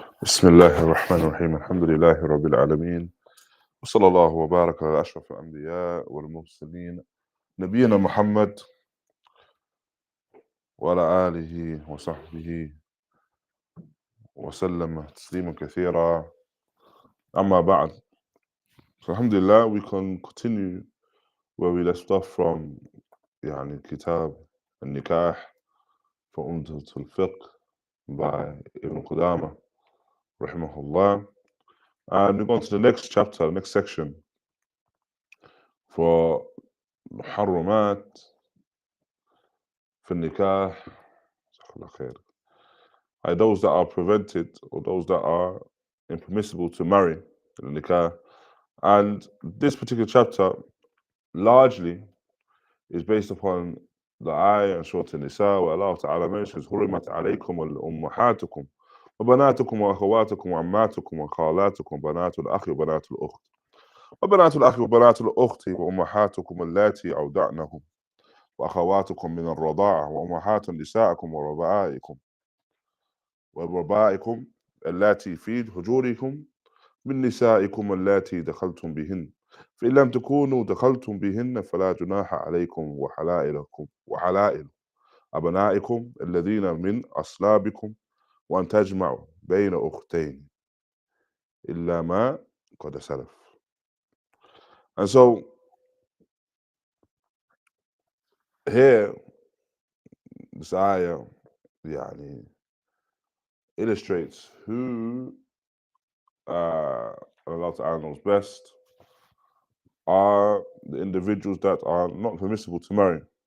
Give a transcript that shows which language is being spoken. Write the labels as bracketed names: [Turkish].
[Arabic] بسم الله الرحمن الرحيم الحمد لله رب العالمين وصلى الله وبارك على أشرف الأنبياء والمرسلين نبينا محمد وعلى آله وصحبه وسلم تسليما كثيرا أما بعد. [English] So alhamdulillah, we can continue where we left off from كتاب النكاح for ዑمدة الفقه by Ibn Qudāmah raḥimahullah, and we go on to the next chapter, next section for محرمات في النكاح, those that are prevented or those that are impermissible to marry in the nikah. [Arabic] And this particular chapter largely is based upon the ayah and Surah An-Nisa, where Allah Ta'ala mentions حُرِّمَتْ عَلَيْكُمْ وَأُمَّهَاتُكُمْ وَبَنَاتُكُمْ وَأَخَوَاتُكُمْ وَعَمَّاتُكُمْ وَخَالَاتُكُمْ بَنَاتُ الْأَخِ وَبَنَاتُ الْأُخْتِ وبنات الأخ وبنات الأخت وأمهاتكم اللاتي أودعنكم وأخواتكم من الرضاعة وأمهات نسائكم وربائكم اللاتي في حجوركم من نسائكم اللاتي دخلتم بهن فإن لم تكونوا دخلتم بهن فلا جناح عليكم وحلائل أبنائكم الذين من أصلابكم وأن تجمعوا بين أختين إلا ما قد سلف. [English] And so here this ayah illustrates who Allah Ta'ala knows best are the individuals that are not permissible to marry.